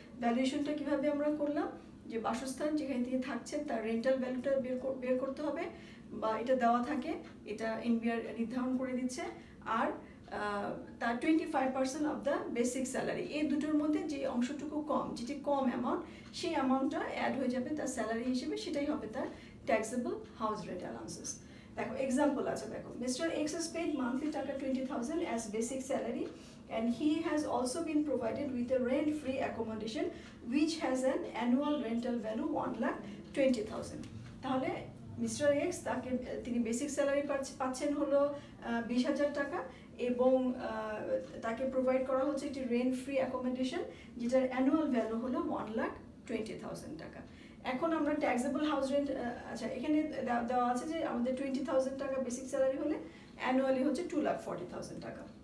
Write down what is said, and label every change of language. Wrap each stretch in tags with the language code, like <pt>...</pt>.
<bn>ভ্যালুয়েশনটা কিভাবে আমরা করলাম, যে বাসস্থান যেখানে তিনি থাকছেন তার রেন্টাল ভ্যালুটা বের করতে হবে, বা এটা দেওয়া থাকে, এটা এনবিআর নির্ধারণ করে দিচ্ছে, আর তার</bn> <en>25% of the basic salary,</en> <bn>এই দুটোর মধ্যে যে অংশটুকু কম, যেটি কম অ্যামাউন্ট, সেই অ্যামাউন্টটা অ্যাড হয়ে যাবে তার স্যালারি হিসেবে, সেটাই হবে তার ট্যাক্সেবল হাউস রেন্ট অ্যালাউন্সেস। দেখো এক্সাম্পল আছে, দেখো</bn> <en>Mister X has paid monthly taka 20,000 as basic salary, and he has also been provided with a rent-free accommodation which has an annual rental value 1,20,000.</en> <bn>তাহলে মিস্টার এক্স তিনি basic salary পাচ্ছেন হলো 20,000 টাকা, এবং তাকে প্রোভাইড করা হচ্ছে একটি রেন্ট ফ্রি অ্যাকোমোডেশন, যেটার অ্যানুয়াল ভ্যালু হলো 1,20,000 টাকা। এখন আমরা ট্যাক্সেবল হাউস রেন্ট, আচ্ছা এখানে দেওয়া আছে যে আমাদের 20,000 টাকা বেসিক স্যালারি হলে অ্যানুয়ালি হচ্ছে 2,40,000 টাকা।</bn>